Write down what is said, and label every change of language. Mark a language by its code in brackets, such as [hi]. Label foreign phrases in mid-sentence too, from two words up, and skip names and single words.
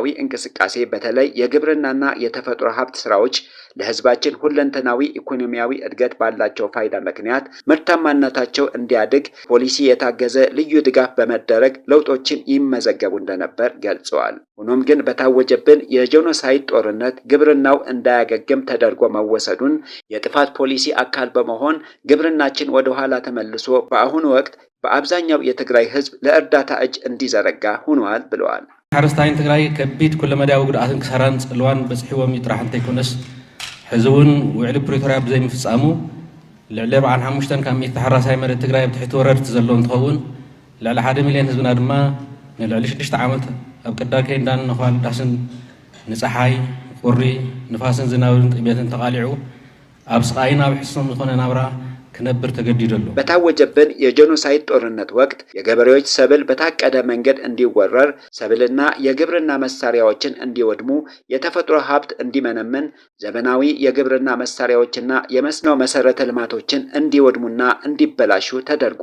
[am] እንቅስቃሴ በተለይ የግብርናና የተፈጥሮ ሀብት ስራዎች ለህዝባችን ሁለንተናዊ ኢኮኖሚያዊ እድገት ባላቸው ፋይዳ ምክንያት ምርታማነታቸው እንዲያድግ ፖሊሲ የታገዘ ልዩ ድጋፍ በመደረግ ለውጦችን ይመዘገቡ እንደነበር ገልጸዋል። ሆኖም ግን በታወጀብን የጄኖሳይድ ጦርነት ግብርናው እንዳያገግም ተደርጎ መወሰዱን የጥፋት ፖሊሲ አካል በመሆን ግብርናችን ወደ ኋላ ተመልሶ በአሁኑ ወቅት በአብዛኛው የትግራይ ህዝብ ለእርዳታ እጅ እንዲዘረጋ ሆኗል ብለዋል። [ti] ሓረስታይን ትግራይ ከቢድ ኩለ መዳዊ ጉድኣትን ክሳራን ጽልዋን በጽሕዎም ይጥራሕ እንተይኮነስ ሕዝውን ውዕሊ ፕሪቶርያ ብዘይምፍጻሙ ልዕሊ 45 ካብ ሚእቲ ሓራሳይ መሬት ትግራይ ብትሕቲ ወረርቲ ዘሎ እንትኸውን ልዕሊ 1 ሚልዮን ህዝብና ድማ ንልዕሊ 6 ዓመት ኣብ ቅዳር ከይንዳን ንኽባል ዳስን ንፀሓይ ቁሪ ንፋስን ዝናብን ጥሜትን ተቃሊዑ ኣብ ስቃይን ኣብ ሕሱም ዝኾነ ናብራ ክነብር ተገዲደሉ። [am] በታወጀብን የጄኖሳይድ ጦርነት ወቅት የገበሬዎች ሰብል በታቀደ መንገድ እንዲወረር፣ ሰብልና የግብርና መሳሪያዎችን እንዲወድሙ፣ የተፈጥሮ ሀብት እንዲመነምን፣ ዘመናዊ የግብርና መሳሪያዎችና የመስኖ መሰረተ ልማቶችን እንዲወድሙና እንዲበላሹ ተደርጓል